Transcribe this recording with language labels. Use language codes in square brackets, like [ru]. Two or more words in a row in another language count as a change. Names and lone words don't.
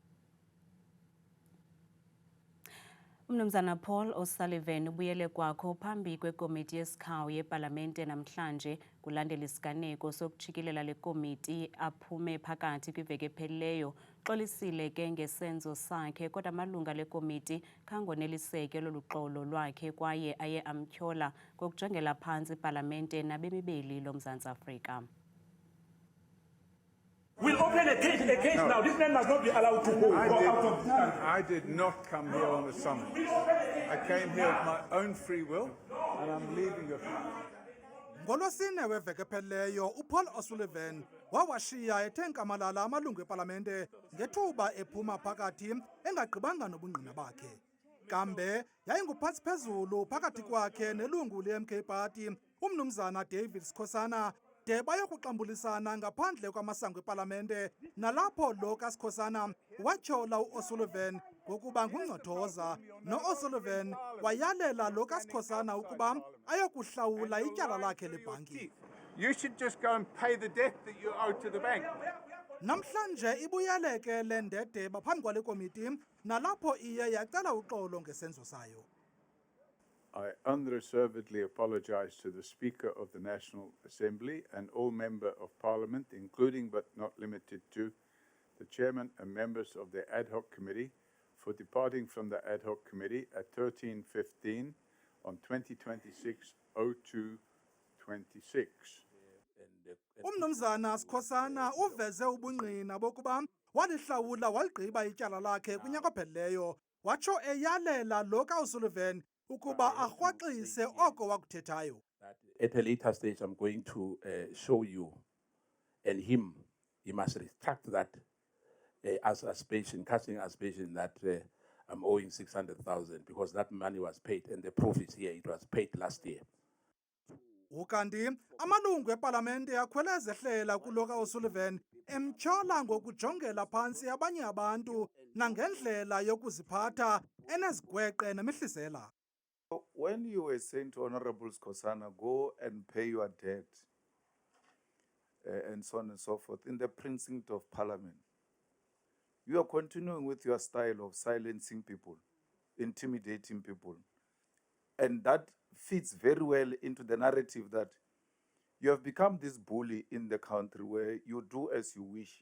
[xh] Mnumzana Paul O'Sullivan ubuyele kwakho phambi kwekomiti yesikhawu yepalamente namhlanje kulandela isiganeko sokujikilela lekomiti aphume phakathi kwiveki ephelileyo. Xolisile ke ngesenzo sakhe kodwa amalunga lekomiti khangoneliseke loluxolo lwakhe kwaye aye amtyhola ngokujongela phantsi ipalamente nabemibeli loMzantsi Afrika. [en] We'll open a case no. Now. This man must not be allowed to go out of this country. I did not come here on a summons. I came here of my own free will, and I'm leaving it. [xh] Ngolosine weveke ephelileyo uPaul O'Sullivan wawashiya ethe nkamalala amalungu epalamente ngethuba ephuma phakathi engagqibanga nobungqina bakhe. Kambe yayinguphantsi phezulu phakathi kwakhe nelungu le-MK Party umnumzana David Skhosana de bayokuxambulisana ngaphandle kwamasango epalamente nalapho lo kaSkhosana watyhola uO'Sullivan ngokuba ngungcothoza no-O'Sullivan wayalela lo kaSkhosana ukuba ayokuhlawula ityala lakhe lebhanki. [en] You should just go and pay the debt that you owe to the bank. [xh] Namhlanje ibuyeleke le ndede baphambi kwale komiti nalapho iye yacela uxolo ngesenzo sayo. [en] I unreservedly apologize to the Speaker of the National Assembly and all Members of Parliament, including but not limited to the Chairman and members of the Ad Hoc Committee, for departing from the Ad Hoc Committee at 13:15 on 2026-02-26. [xh] Umnumzana Skhosana uveze ubungqina bokuba walihlawula waligqiba ityala lakhe kunyaka ophelileyo watsho eyalela lo kaO'Sullivan ukuba arhwaxise oko wakuthethayo. [en] At a later stage, I'm going to show you and him, he must retract that as aspiration, casting aspiration that I'm owing 600,000 because that money was paid and the proof is here, it was paid last year. [xh] Ukanti amalungu epalamente akhwelezehlela kulo kaO'Sullivan emtyhola ngokujongela phantsi abanye abantu nangendlela yokuziphatha enezigweqe nemihlisela. [en] When you were saying to Honorable Skhosana, go and pay your debt, and so on and so forth, in the precinct of Parliament, you are continuing with your style of silencing people, intimidating people. And that fits very well into the narrative that you have become this bully in the country where you do as you wish.